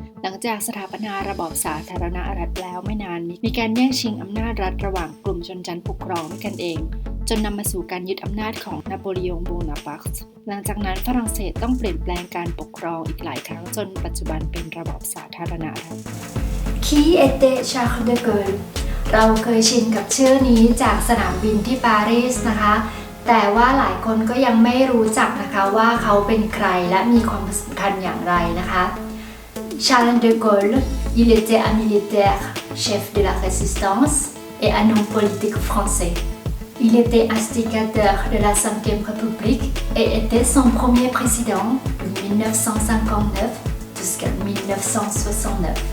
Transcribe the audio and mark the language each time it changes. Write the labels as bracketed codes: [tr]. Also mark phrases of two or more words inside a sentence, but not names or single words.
[th] หลังจากสถาปนาระบอบสาธารณรัฐแล้วไม่นานมีการแย่งชิงอำนาจรัฐระหว่างกลุ่มชนชั้นปกครองด้วยกันเองจนนำมาสู่การยึดอำนาจของนโปลีองโบนาปาร์ตหลังจากนั้นฝรั่งเศสต้องเปลี่ยนแปลงการปกครองอีกหลายครั้งจนปัจจุบันเป็นระบอบสาธารณรัฐ [fr] Qui était Charles de Gaulle [th] เราเคยชินกับชื่อนี้จากสนามบินที่ปารีสนะคะแต่ว่าหลายคนก็ยังไม่รู้จักนะคะว่าเขาเป็นใครและมีความสำคัญอย่างไรนะคะ [fr] Charles de Gaulle il était un militaire chef de la résistance et un homme politique français il était instigateur de la 5e République et était son premier président de 1959 jusqu'à 1969